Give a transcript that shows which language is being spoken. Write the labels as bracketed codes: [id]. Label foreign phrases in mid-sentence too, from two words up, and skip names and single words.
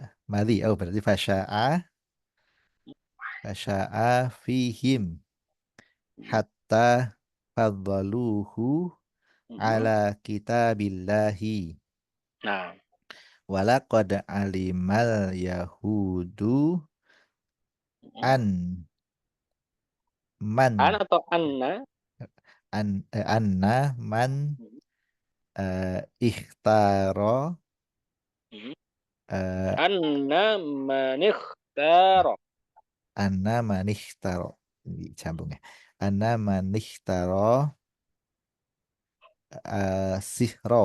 [ar] madhi. [id] Oh, berarti [ar] فشا فيهم حتى فضلوه Mm-mm. على كتاب الله. [id] Nah, [ar] ولقد علم اليهود mm-mm. an An man [id] atau anna? [ar] أن من Mm-mm. ikhtaro Mm-mm. eh, أن من اختار. أن من اختار [id] disambung ya. [ar] أن من اختار سحرا